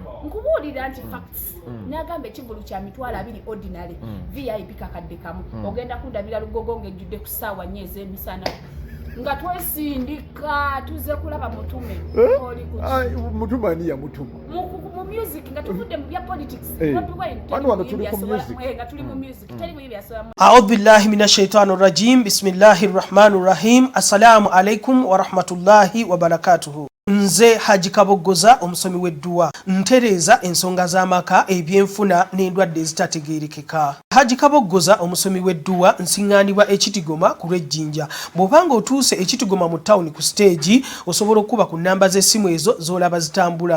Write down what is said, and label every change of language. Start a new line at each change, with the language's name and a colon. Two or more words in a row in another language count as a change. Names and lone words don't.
Ganda: nkubuulira nti facts n'agamba ekivulu kya mitwalo 2
English: ordinary VIP
Ganda: kakadde kamu ogenda kundabira Lugogo ng'ejjudde ku ssaawa 4 ez'emisana nga twesindika tuze kulaba mutume mutume ani yamutuma mu music nga tuvudde mu bya politics nga tuli mu music tali mu byasobamu
Arabic: أعوذ بالله من الشيطان الرجيم بسم الله الرحمن الرحيم السلام عليكم ورحمة الله وبركاته.
Ganda: Nze Haji Kabogoza omusomi w'edduwa ntereza ensonga z'amaka ebyenfuna n'endwadde ezitategeerekeka. Haji Kabogoza omusomi w'edduwa nsiŋŋaanibwa ekitigoma ku lw'ejjinja. Bw'obanga otuuse ekitigoma mu ttawuni ku siteegi osobola okuba ku nnamba z'essimu ezo z'olaba zitambula.